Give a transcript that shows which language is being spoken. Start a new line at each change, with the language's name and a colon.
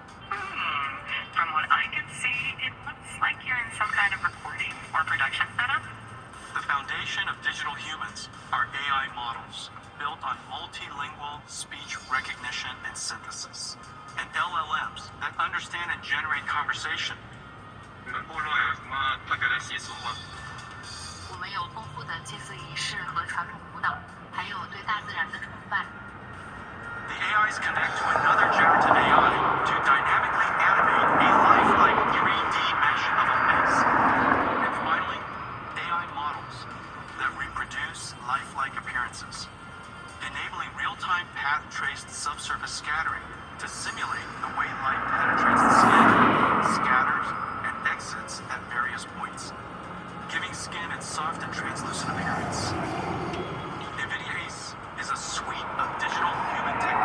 English: From what I can see, it looks like you're in some kind of recording or production setup. The foundation of digital humans are AI models built on multilingual speech recognition and synthesis, and LLMs that understand and generate conversation.
Chinese: 我们有丰富的祭祀仪式和传统舞蹈，还有对大自然的崇拜。
English: The AIs connect to another generative AI to dynamically animate a lifelike 3D mesh of a face. And finally, AI models that reproduce lifelike appearances, enabling real-time path-traced subsurface scattering to simulate the way light penetrates the skin, scatters, and exits at various points, giving skin its soft and translucent appearance. NVIDIA ACE is a suite of digital human